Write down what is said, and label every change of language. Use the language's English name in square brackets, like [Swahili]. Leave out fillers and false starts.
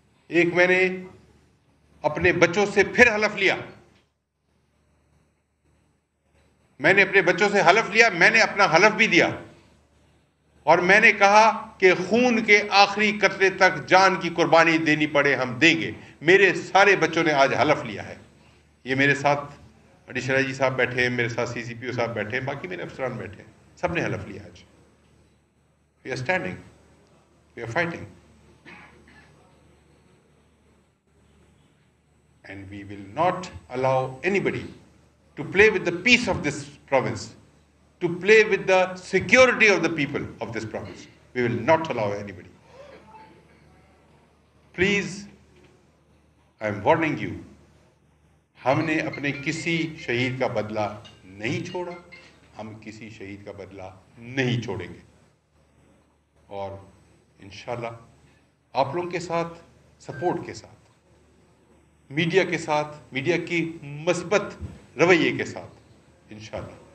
[Urdu] ایک, میں نے اپنے بچوں سے پھر حلف لیا, میں نے اپنے بچوں سے حلف لیا, میں نے اپنا حلف بھی دیا, اور میں نے کہا کہ خون کے آخری قطرے تک جان کی قربانی دینی پڑے ہم دیں گے. میرے سارے بچوں نے آج حلف لیا ہے. یہ میرے ساتھ ایڈیشنل آئی جی صاحب بیٹھے ہیں, میرے ساتھ سی سی پی او صاحب بیٹھے ہیں, باقی میرے افسران بیٹھے ہیں, سب نے حلف لیا آج. [English] We are standing, we are fighting, and we will not allow anybody to play with the peace of this province, to play with the security of the people of this province. We will not allow anybody. Please, I am warning you, [Urdu] ہم نے اپنے کسی شہید کا بدلہ نہیں چھوڑا, ہم کسی شہید کا بدلہ نہیں چھوڑیں گے. اور انشاءاللہ آپ لوگوں کے ساتھ, سپورٹ کے ساتھ, میڈیا کے ساتھ, میڈیا کی مثبت رویے کے ساتھ انشاءاللہ.